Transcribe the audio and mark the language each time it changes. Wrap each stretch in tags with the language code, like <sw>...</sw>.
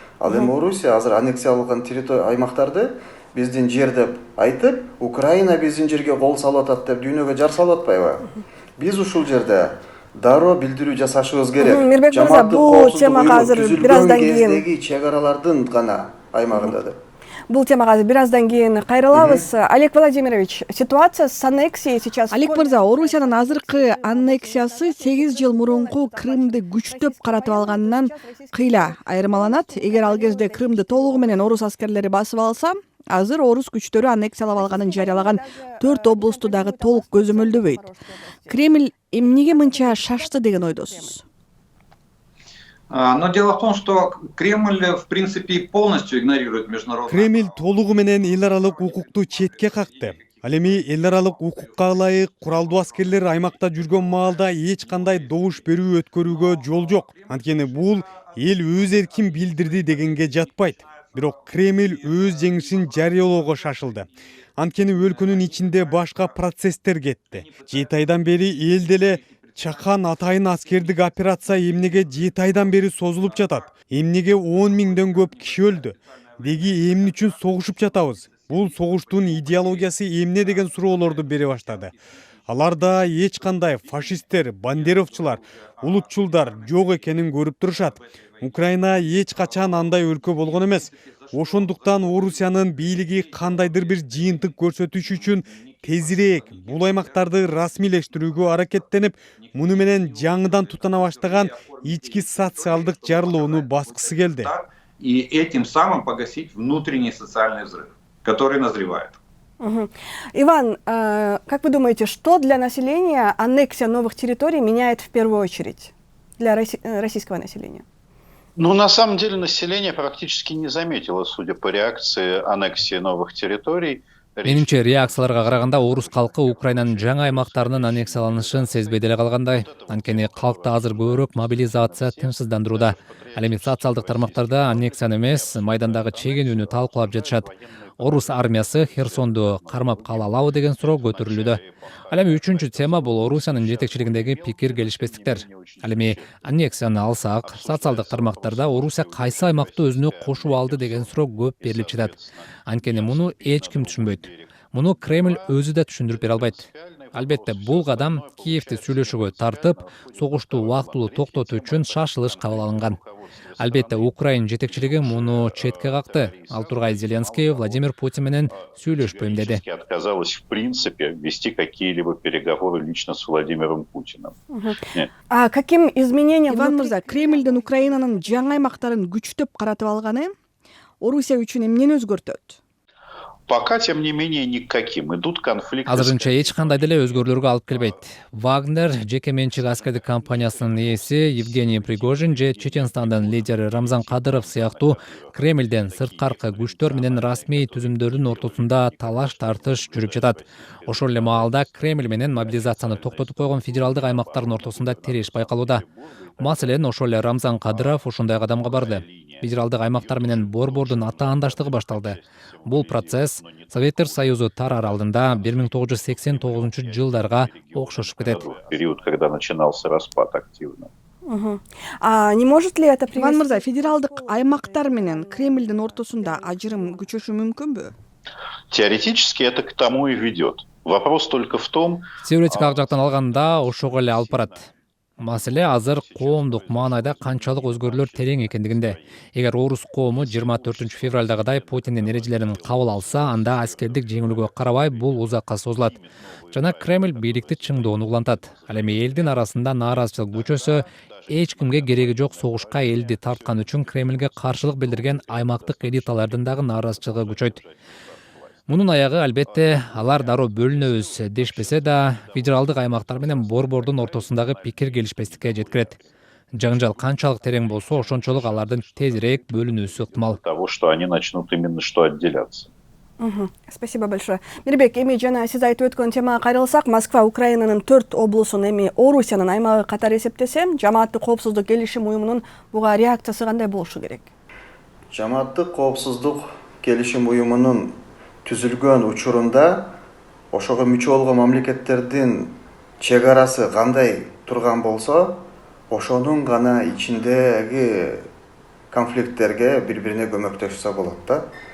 <ky>Ал эми Орусия азыр аннексияланган аймактарды биздин жер деп айтып, Украина биздин жерге кол салып атат деп дүйнөгө жар салып атпайбы? Биз ушул жерде дароо билдирүү жасашыбыз керек. Мирбек мырза, бул темага азыр бир аздан кийин чек аралардын гана аймагында деп. Бул темага бир аздан кийин кайрылабыз.</ky> <ru>Олег Владимирович, ситуация с аннексией сейчас...</ru> <ky>Олег мырза, Орусиянын азыркы аннексиясы 8 жыл мурунку Крымды күчтөп каратып алганынан кыйла айырмаланат. Эгер ал кезде Крымды толугу менен орус аскерлери басып алса, азыр орус күчтөрү аннексиялап алганын жарыялаган 4 облусту дагы толук көзөмөлдөбөйт. Кремль эмнеге мынча шашты деген ойдосуз?</ky> <ru>Но дело в том, что Кремль, в принципе, полностью игнорирует международное...</ru> <ky>Кремль толугу менен эл аралык укукту четке какты. Ал эми эл аралык укукка ылайык куралдуу аскерлер аймакта жүргөн маалда эч кандай добуш берүү өткөрүүгө жол жок. Анткени бул эл өз эркин билдирди дегенге жатпайт. Бирок Кремль өз жеңишин жарыялоого шашылды. Анткени өлкөнүн ичинде башка процесстер кетти. 7 айдан бери эл деле чакан атайын аскердик операция эмнеге 7 айдан бери созулуп жатат? Эмнеге 10 миңден көп киши өлдү? Деги эмне үчүн согушуп жатабыз? Бул согуштун идеологиясы эмне деген суроолорду бере баштады. Аларда эч кандай фашисттер, бандеровчулар, улутчулдар жок экенин көрүп турушат. Украина эч качан андай өлкө болгон эмес. Ошондуктан Орусиянын бийлиги кандайдыр бир жыйынтык көрсөтүш үчүн тезирээк бул аймактарды расмийлештирүүгө аракеттенип, муну менен жаңыдан тутана баштаган ички социалдык жарылууну баскысы келди.</ky> <ru>И этим самым погасить внутренний социальный взрыв, который назревает. Иван, как вы думаете, что для населения аннексия новых территорий меняет в первую очередь для российского населения? Ну, на самом деле, население практически не заметило, судя по реакции, аннексии новых территорий.</ru> <ky>Менимче, реакцияларга караганда орус калкы Украинанын жаңа аймактарынын аннексияланышын сезбей деле калгандай. Анткени калкты азыр көбүрөөк мобилизация тынчсыздандырууда. Ал эми социалдык тармактарда аннексияны эмес, майдандагы чегинүүнү талкуулап жатышат. орус армиясы Херсонду кармап кала алабы деген суроо көтөрүлүүдө. Ал эми үчүнчү тема бул Орусиянын жетекчилигиндеги пикир келишпестиктер. Ал эми аннексияны алсак, социалдык тармактарда Орусия кайсы аймакты өзүнө кошуп алды деген суроо көп берилип жатат. Анткени муну эч ким түшүнбөйт. Муну Кремль өзү да түшүндүрүп бере албайт. Албетте, бул кадам Киевти сүйлөшүүгө тартып, согушту убактылуу токтотуу үчүн шашылыш кабыл алынган. Албетте, Украин жетекчилиги муну четке какты. Ал тургай Зеленский Владимир Путин менен сүйлөшпөйм деди.</ky> <ru>Отказалась в принципе вести какие-либо переговоры лично с Владимиром Путиным. А каким изменениям</ru> <ky>Иван Мырза, Кремлдин Украинанын жаңы аймактарын күчтөп каратып алганы Орусия үчүн эмнени өзгөртөт?</ky> <ru>Пока, тем не менее, никаким. Идут конфликты.</ru> <ky>Азырынча эч кандай деле өзгөрүүлөргө алып келбейт. Вагнер жеке менчик аскердик компаниясынын ээси Евгений Пригожин же Чеченстандын лидери Рамзан Кадыров сыяктуу Кремлден сырткаркы күчтөр менен расмий түзүмдөрдүн ортосунда талаш тартыш жүрүп жатат. Ошол эле маалда Кремль менен мобилизацияны токтотуп койгон федералдык аймактардын ортосунда тереш байкалууда. Маселен, ошол эле Рамзан Кадыров ошондой кадамга барды. Федералдык аймактар менен Борбордун атаандаштыгы башталды. Бул процесс Советтер Союзу тарар алдында 1989-жылдарга окшошуп кетет.</ky> <ru>Период, когда начинался распад активно. А не может ли это привести...</ru> <ky>Иван Мырза, федералдык аймактар менен Кремлдин ортосунда ажырым күчөшү мүмкүнбү?</ky> <ru>Теоретически это к тому и ведет. Вопрос только в том...</ru> <ky>Теоретикалык жактан алганда ошого эле алып барат. Маселе азыр коомдук маанайда канчалык өзгөрүүлөр терең экендигинде. Эгер орус коому 24 февралдагыдай Путиндин эрежелерин кабыл алса, анда аскердик жеңилүүгө карабай бул узакка созулат. Жана Кремль бийликти чыңдоону улантат. Ал эми элдин арасында нааразычылык күчөсө, эч кимге кереги жок согушка элди тарткан үчүн Кремльге каршылык билдирген аймактык элиталардын дагы нааразычылыгы күчөйт. Мунун аягы албетте алар дароо бөлүнөбүз дешпесе да, федералдык аймактар менен Борбордун ортосундагы пикир келишпестикке жеткирет. Жаңжал канчалык терең болсо, ошончолук алардын тезирээк бөлүнүүсү ыктымал.</ky> <ru>Того, что они начнут именно что отделяться. Спасибо большое.</ru> <ky>Мирбек, эми жана сиз айтып өткөн темага кайрылсак, Москва Украинанын 4 облусун эми Орусиянын аймагы катары эсептесе, жамааттык коопсуздук келишим уюмунун буга реакциясы кандай болушу керек? Жамааттык коопсуздук келишим уюмунун түзүлгөн учурунда ошого мүчө болгон мамлекеттердин чек арасы кандай турган болсо, ошонун гана ичиндеги конфликттерге бири-бирине көмөктөшсө болот да.</ky>